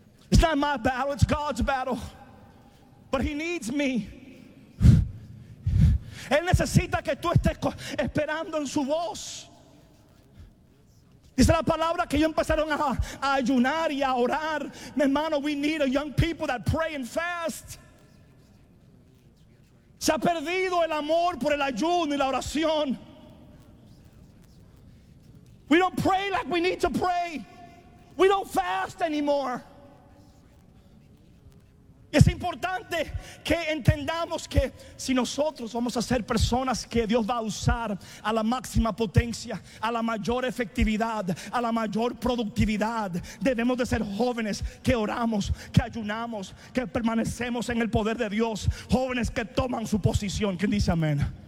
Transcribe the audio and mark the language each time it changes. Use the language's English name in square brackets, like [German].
[English] It's not my battle, it's God's battle. But he needs me. [Spanish] Él necesita que tú estés esperando en su voz. Dice la palabra que ellos empezaron a ayunar y a orar. Mi hermano, [English] we need a young people that pray and fast. [Spanish] Se ha perdido el amor por el ayuno y la oración. [English] We don't pray like we need to pray. We don't fast anymore. [Spanish] Es importante que entendamos que si nosotros vamos a ser personas que Dios va a usar a la máxima potencia, a la mayor efectividad, a la mayor productividad, debemos de ser jóvenes que oramos, que ayunamos, que permanecemos en el poder de Dios, jóvenes que toman su posición. ¿Quién dice amén?